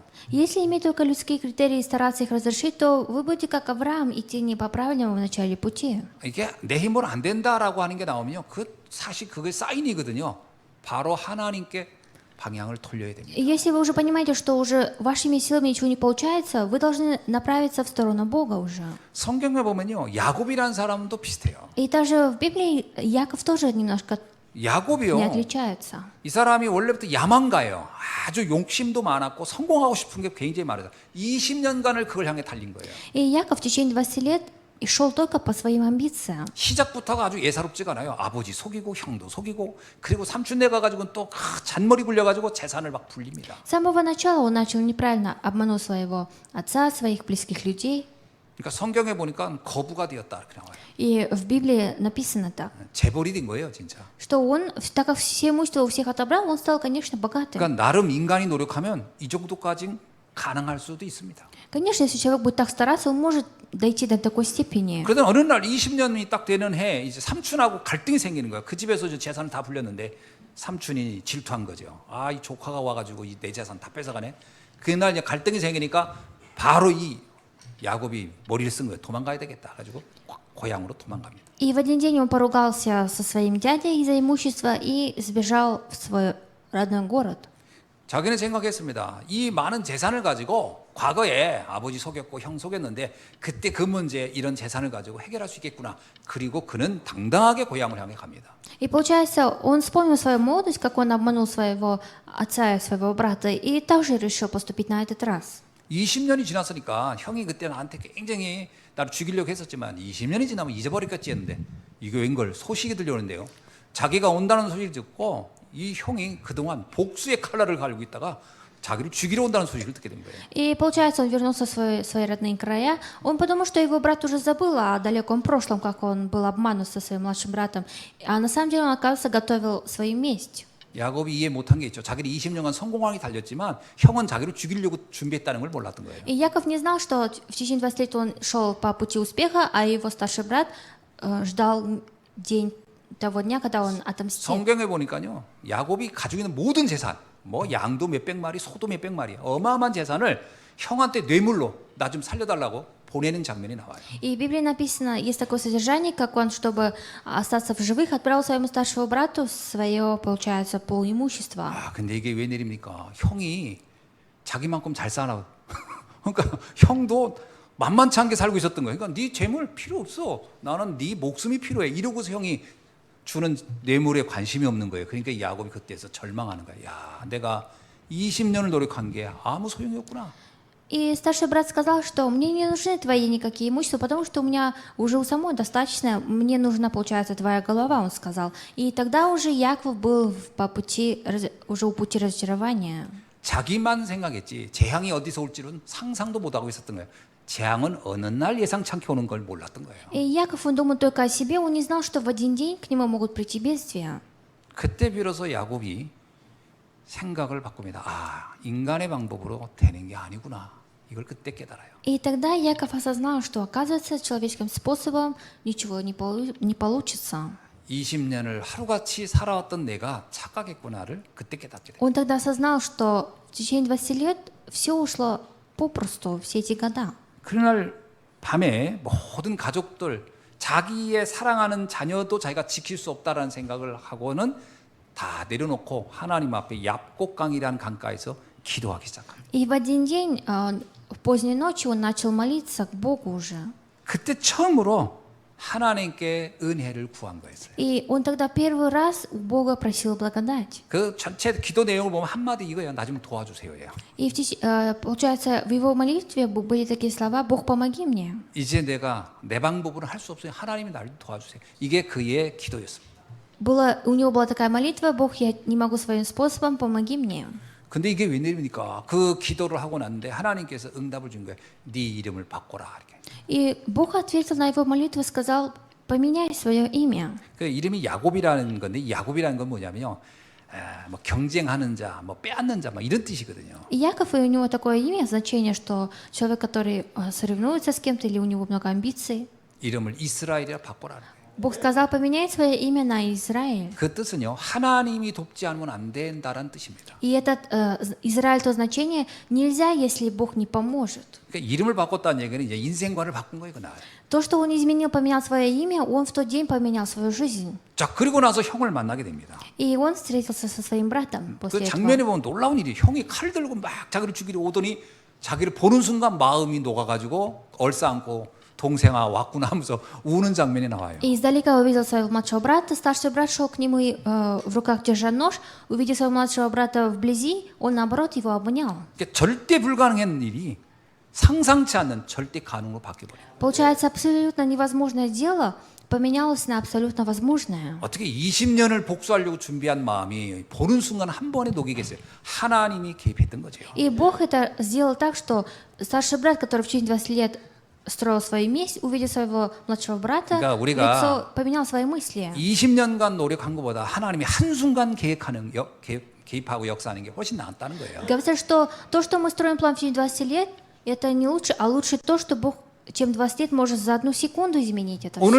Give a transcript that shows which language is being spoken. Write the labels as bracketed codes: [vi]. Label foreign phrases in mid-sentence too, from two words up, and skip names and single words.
[ru] Если иметь только людские критерии и стараться их разрешить, то вы будете как Авраам идти не по правильному в начале пути. [ko] 이게 내 힘으로 안 된다라고 하는 게 나오면요 사실 그게 사인이거든요. 바로 하나님께 방향을 돌려야 됩니다. [ru] И если вы уже понимаете, что уже вашими силами ничего не получается, вы должны направиться в сторону Бога уже. [ko] 성경에 보면요 야곱이라는 사람도 비슷해요. [ru] И также в Библии Яков тоже немножко не [ko] 야곱이요. [ru] отличается. [ko] 이 사람이 원래부터 야망가예요. 아주 욕심도 많았고 성공하고 싶은 게 굉장히 많아요. 20년간을 그걸 향해 달린 거예요. [ru] И Яков в течение 20 лет и шел только по своим амбициям. [ko] 시작부터가 아주 예사롭지가 않아요. 아버지 속이고 형도 속이고 그리고 삼촌네 가가지고는 또 잔머리 굴려가지고 재산을 막 불립니다. [ru] С самого начала он начал неправильно, обманул своего отца, своих близких людей. [ko] 그러니까 성경에 보니까 거부가 되었다 이렇게 나와요. [ru] И в Библии написано так, [ko] 재벌이 된 거예요, 진짜. [ru] что он, так как все имущество у всех отобрал, он стал, конечно, богатым. [ko] 그러니까 나름 인간이 노력하면 이 정도까지 가능할 수도 있습니다. [ru] Конечно, если человек будет так стараться, он может дойти до такой степени. [ko] 그러다 어느 날 20년이 딱 되는 해 이제 삼촌하고 갈등이 생기는 거야. 그 집에서 이제 재산을 다 불렸는데 삼촌이 질투한 거죠. 아, 이 조카가 와가지고 내 재산 다 뺏어가네. 그날 이제 갈등이 생기니까 바로 이 야곱이 머리를 쓴 거예요. 도망가야 되겠다. 가지고 고향으로 도망갑니다. [ru] И в один день он поругался со своим дядей из-за имущества и сбежал в свой родной город. [ko] 자기는 생각했습니다. 이 많은 재산을 가지고 과거에 아버지 속였고 형 속였는데 그때 그 문제 이런 재산을 가지고 해결할 수 있겠구나. 그리고 그는 당당하게 고향을 향해 갑니다. [ru] И получается, он вспомнил свою молодость, как он обманул своего отца и своего брата, и также решил поступить на этот раз. [ko] 20년이 지났으니까 형이 그때 나한테 굉장히 나를 죽이려고 했었지만 20년이 지나면 잊어버렸겠지 했는데 이게 웬걸 소식이 들려오는데요. 자기가 온다는 소식을 듣고 이 형이 그동안 복수의 칼날을 갈고 있다가 자기를 죽이러 온다는 소식을 듣게 된 거예요. [ru] И получается, он вернулся в свои родные края. Он подумал, что его брат уже забыл о далеком прошлом, как он был обманут со своим младшим братом. А на самом деле он, оказывается, готовил свою месть. [ko] 야곱이 이해 못한 게 있죠. 자기를 20년간 성공하게 달렸지만 형은 자기를 죽이려고 준비했다는 걸 몰랐던 거예요. [ru] И Яков не знал, что в течение 20 лет он шел по пути успеха, а его старший брат ждал день того дня, когда он отомстит. [ko] 성경에 보니까요. 야곱이 가지고 있는 모든 재산, 뭐 양도 몇백 마리, 소도 몇백 마리, 어마어마한 재산을 형한테 뇌물로 나 좀 살려달라고 보내는 장면이 나와요. [ru] И в Библии написано, есть такое содержание, как он, чтобы остаться в живых, отправил своему старшему брату свое, получается, полимущество. [ko] 아, 근데 이게 웬일입니까? 형이 자기만큼 잘 살아. 그러니까 형도 만만치 않게 살고 있었던 거예요. 그러니까 네 재물 필요 없어. 나는 네 목숨이 필요해. 이러고서 형이 주는 뇌물에 관심이 없는 거예요. 그러니까 이 야곱이 그때서 절망하는 거예요. 야, 내가 20년을 노력한 게 아무 소용이 없구나. [ru] И старший брат сказал, что мне не нужны твои никакие имущества, потому что у меня уже у самой достаточно, мне нужна, получается, твоя голова, он сказал. И тогда уже Яков был уже у пути разочарования. [ko] 자기만 생각했지 재앙이 어디서 올지는 상상도 못하고 있었던 거예요. 재앙은 어느 날 예상치 않게 오는 걸 몰랐던 거예요. [ru] И Яков, он думал только о себе, он не знал, что в один день к нему могут прийти бедствия. [ko] 그때 비로소 야곱이 생각을 바꿉니다. 아, 인간의 방법으로 되는 게 아니구나. 이걸 그때 깨달아요. [ru] И тогда Яков осознал, что, оказывается, человеческим способом ничего не получится. [ko] 20년을 하루같이 살아왔던 내가 착각했구나를 그때 깨닫게 돼요. [ru] Он тогда осознал, что в течение 20 лет все ушло попросту, все эти года. [ko] 그날 밤에 모든 가족들, 자기의 사랑하는 자녀도 자기가 지킬 수 없다라는 생각을 하고는 다 내려놓고 하나님 앞에 얍곡강이라는 강가에서 기도하기 시작합니다. [ru] И в один день, в поздней ночи, он начал молиться к Богу уже. [ko] 그때 처음으로 하나님께 은혜를 구한 거였어요. [ru] И он тогда первый раз у Бога просил благодать. [ko] 그 전체 기도 내용을 보면 한마디 이거예요. 나 좀 도와주세요예요. [ru] И получается, в его молитве были такие слова: «Бог, помоги мне». [ko] 이제 내가 내 방법으로는 할 수 없어요. 하나님이 나를 도와주세요. 이게 그의 기도였습니다. [ru] У него была такая молитва: «Бог, я не могу своим способом, помоги мне». [ko] 근데 이게 웬일입니까? 그 기도를 하고 났는데 하나님께서 응답을 준 거예요. 네 이름을 바꿔라 이렇게. [ru] И Бог ответил на его молитву и сказал: «Поменяй свое имя». [ko] 그 이름이 야곱이라는 건데 이 야곱이라는 건 뭐냐면요. 뭐 경쟁하는 자, 뭐 빼앗는 자, 뭐 이런 뜻이거든요. [ru] И Яков, и у него такое имя, значение, что человек, который соревнуется с кем-то или у него много амбиций. [ko] 이름을 이스라엘이라 바꿔라. [ru] Бог сказал: «Поменяй свое имя на Израиль». [ko] 그 뜻은요. 하나님이 돕지 않으면 안 된다라는 뜻입니다. [ru] И этот Израиль, то значение, нельзя, если Бог не поможет. [ko] 그러니까 이름을 바꿨다는 얘기는 이제 인생관을 바꾼 거예요, 그날. [ru] То, что он изменил, поменял свое имя, он в тот день поменял свою жизнь. [ko] 자, 그리고 나서 형을 만나게 됩니다. [ru] И он встретился со своим братом [ko] 그 [ru] после этого. [ko] 장면에 보면 놀라운 일이 형이 칼 들고 막 자기를 죽이려 오더니 자기를 보는 순간 마음이 녹아가지고 얼싸안고 동생아 왔구나 하면서 우는 장면이 나와요. [ru] И издалека увидел своего младшего брата. Старший брат шел к нему и в руках держа нож. Увидев своего младшего брата вблизи, он наоборот его обнял. [ko] 그러니까 절대 불가능한 일이 상상치 않는 절대 가능으로 바뀌어버려요. [ru] Получается, абсолютно невозможное дело поменялось на абсолютно возможное. [ko] 어떻게 20년을 복수하려고 준비한 마음이 보는 순간 한 번에 녹이겠어요. 하나님이 개입했던 거죠. [ru] И Бог это сделал так, что старший брат, который в течение 20 лет строил свою месть, увидев своего младшего брата, [ko] 그러니까 우리가 [ru] лицо поменял свои мысли. [ko] 20년간 노력한 것보다 하나님이 한순간 개입하고 역사하는 게 훨씬 낫다는 거예요. [ru] Говорится, что то, что мы строим план в течение 20 лет, это не лучше, а лучше то, что Бог, чем 20 лет, может за одну секунду изменить это [ko] 오늘